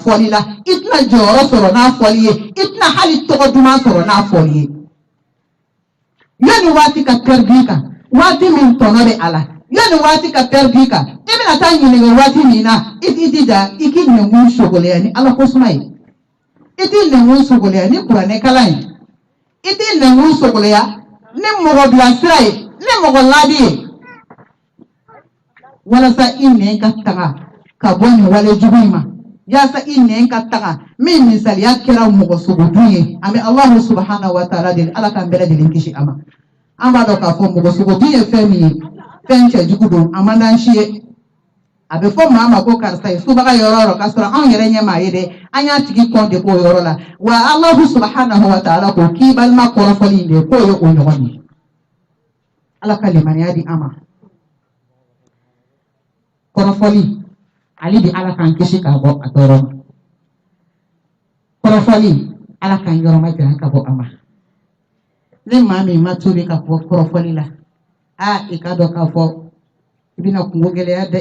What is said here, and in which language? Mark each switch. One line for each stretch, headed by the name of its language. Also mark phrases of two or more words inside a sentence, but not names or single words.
Bambara: fɔli la i tɛna jɔyɔrɔ sɔrɔ n'a fɔli ye i tɛna hali tɔgɔ duman sɔrɔ n'a fɔli ye yanni waati ka pɛridi kan waati min tɔnɔ bɛ a la yanni waati ka pɛridi kan i bɛna taa ɲininka waati min na i t'i jija i k'i nɛngun sogolenya ni ala kosuma ye i t'i nɛngun sogolenya ni kuranɛ kalan ye i t'i nɛngun sogolenya ni mɔgɔ bilasira ye ni mɔgɔ laadi ye walasa i nɛn ka taga ka bɔ nin wale jugu in ma yaasa i nɛn ka taga min misaliya kɛra mɔgɔ sogodun ye an bɛ Allahu
Arabic: سبحانه وتعالى
Bambara: deli ala k'an bɛɛ lajɛlen kisi a ma an b'a dɔn k'a fɔ mɔgɔ sogodun ye fɛn min ye fɛn cɛjugu don a man d'an si ye a bɛ fɔ maa ma ko karisa ye subaga yɔrɔ o yɔrɔ k'a sɔrɔ anw yɛrɛ ɲɛ maa ye dɛ an y'a tigi kɔn de k'o yɔrɔ la wa
Arabic: الله سبحانه وتعالى
Bambara: ko k'i balima kɔrɔfɔli in de k'o ye o ɲɔgɔn ye ala ka limaniya di an ma kɔrɔfɔli ale de ala k'an kisi k'a bɔ a tɔɔrɔ ma kɔrɔfɔli ala k'an yɔrɔ ma janya ka bɔ a ma ni maa min ma tubi ka bɔ kɔrɔfɔli la i ka dɔn k'a fɔ i bɛna kungo gɛlɛya da